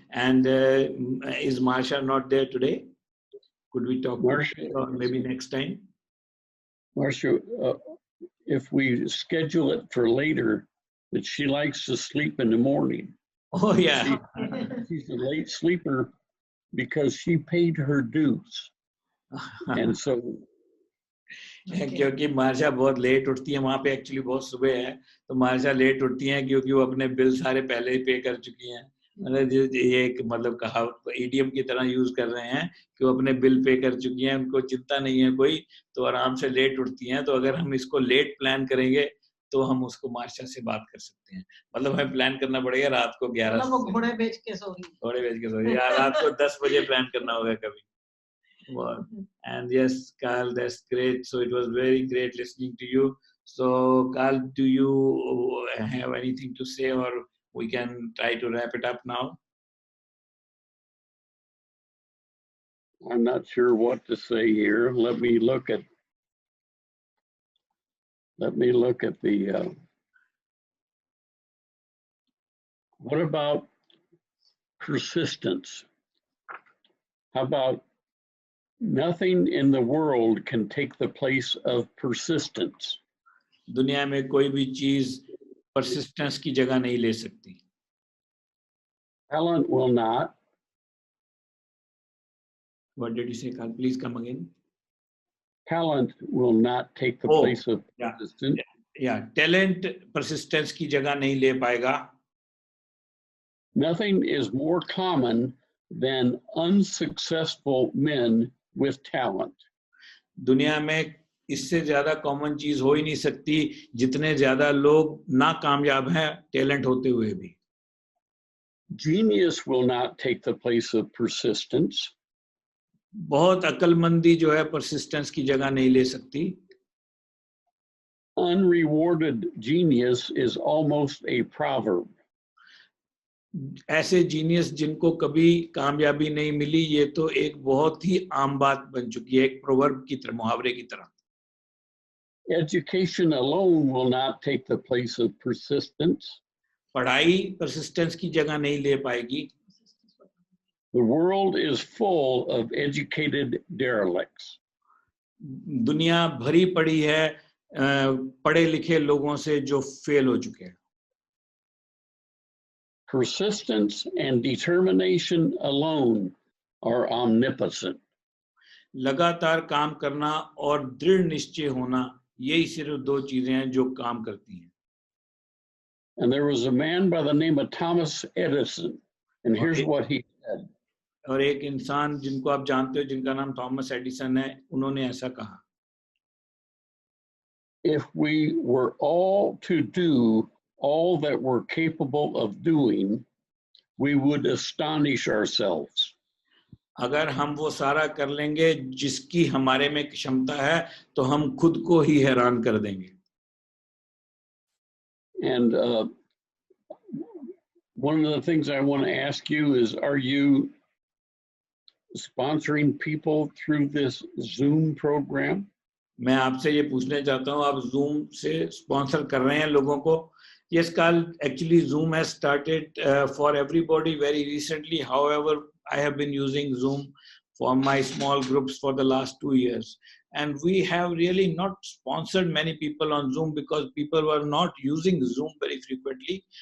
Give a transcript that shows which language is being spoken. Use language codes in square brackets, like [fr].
[en] And is Marsha not there today? Could we talk to her or maybe next time? Marcia, if we schedule it for later, but she likes to sleep in the morning. Oh, yeah. She's a late sleeper because she paid her dues. And so [hi] क्योंकि मार्शा बहुत late उठती है, वहाँ पे actually बहुत सुबह है, तो मार्शा लेट उठती हैं क्योंकि वो अपने बिल सारे पहले ही पे कर चुकी हैं. मतलब ये एक मतलब कहावत ईडीएम की तरह यूज कर रहे हैं कि वो अपने बिल पे कर चुकी हैं, उनको चिंता नहीं है कोई, तो आराम से लेट उठती हैं. तो अगर हम इसको लेट प्लान करेंगे तो हम उसको मार्शा से बात कर सकते हैं. मतलब हमें प्लान करना पड़ेगा रात को 11 घोड़े बेच के सो या रात को 10 बजे प्लान करना होगा कभी. [en] Wow. And yes, Carl, that's great. So it was very great listening to you. So, Carl, do you have anything to say, or we can try to wrap it up now? I'm not sure what to say here. Let me look at the, what about persistence? How about nothing in the world can take the place of persistence? [hi] दुनिया में कोई भी चीज persistence की जगह नहीं ले सकती. [en] Talent will not. What did you say, Carl? Please come again. Talent will not take the place of persistence. [hi] Yeah, talent persistence की जगह नहीं ले पाएगा. [en] Nothing is more common than unsuccessful men with talent. [hi] दुनिया में इससे ज्यादा common चीज हो ही नहीं सकती जितने ज्यादा लोग नाकामयाब हैं टैलेंट होते हुए भी. [en] Genius will not take the place of persistence. [hi] बहुत अक्लमंदी जो है persistence की जगह नहीं ले सकती. [en] Unrewarded genius is almost a proverb. [hi] ऐसे जीनियस जिनको कभी कामयाबी नहीं मिली, ये तो एक बहुत ही आम बात बन चुकी है, एक प्रोवर्ब की तरह, मुहावरे की तरह. [en] Education alone will not take the place of persistence. [hi] पढ़ाई persistence की जगह नहीं ले पाएगी. [en] The world is full of educated derelicts. [hi] दुनिया भरी पड़ी है पढ़े लिखे लोगों से जो फेल हो चुके हैं. [en] Persistence and determination alone are omnipotent. [hi] लगातार काम करना और दृढ़ निश्चय होना, यही सिर्फ 2 चीजें हैं जो काम करती हैं. [en] And there was a man by the name of Thomas Edison, and here's what he said. [hi] और एक इंसान जिनको आप जानते हो जिनका नाम थॉमस एडिसन है, उन्होंने ऐसा कहा. [en] If we were all to do all that we're capable of doing, we would astonish ourselves. [hi] अगर हम वो सारा कर लेंगे जिसकी हमारे में क्षमता है तो हम खुद को ही हैरान कर देंगे. [en] And one of the things I want to ask you is, are you sponsoring people through this Zoom program? [hi] मैं आपसे ये पूछना चाहता हूँ, आप Zoom से स्पॉन्सर कर रहे हैं लोगों को? [en] Yes, Carl, actually Zoom has started for everybody very recently. However, I have been using Zoom for my small groups for the last 2 years. And we have really not sponsored many people on Zoom because people were not using Zoom very frequently.